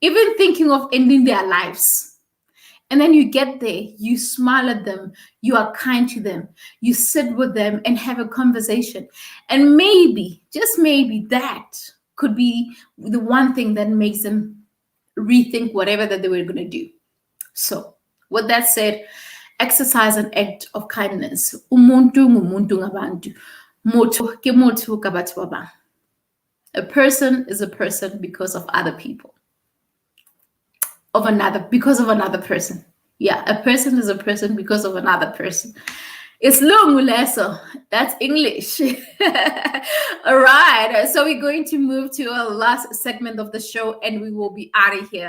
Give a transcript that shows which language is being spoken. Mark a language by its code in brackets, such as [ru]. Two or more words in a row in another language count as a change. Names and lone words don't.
[en] even thinking of ending their lives. And then you get there, you smile at them, you are kind to them, you sit with them and have a conversation. And maybe, just maybe, that could be the one thing that makes them rethink whatever that they were going to do. So, with that said, exercise an act of kindness. [zu] Umuntu ngumuntu ngabantu. [st] Motho ke motho ka batho ba bang. [en] A person is a person because of other people. Because of another person. Yeah, a person is a person because of another person. It's Lunguleso. That's English. All right. So we're going to move to our last segment of the show and we will be out of here.